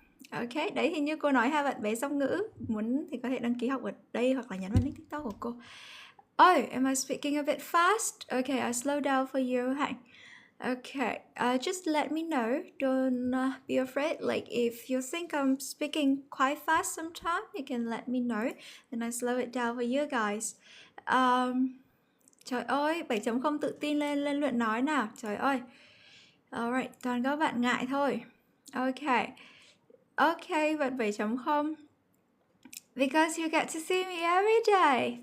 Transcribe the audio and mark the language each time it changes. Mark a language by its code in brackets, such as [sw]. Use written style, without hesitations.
[vi] Ok, đấy hình như cô nói hai bạn bé song ngữ. Muốn thì có thể đăng ký học ở đây hoặc là nhắn vào link TikTok của cô. [en] Oh, am I speaking a bit fast? Okay, I slow down for you. Hạnh. Okay, just let me know. Don't be afraid. Like if you think I'm speaking quite fast sometimes, you can let me know and I slow it down for you guys. [vi] Trời ơi, 7.0 tự tin lên luyện nói nào. Trời ơi. [en] Alright, [vi] toàn các bạn ngại thôi. [en] Okay. Okay, bạn 7.0. Because you get to see me every day.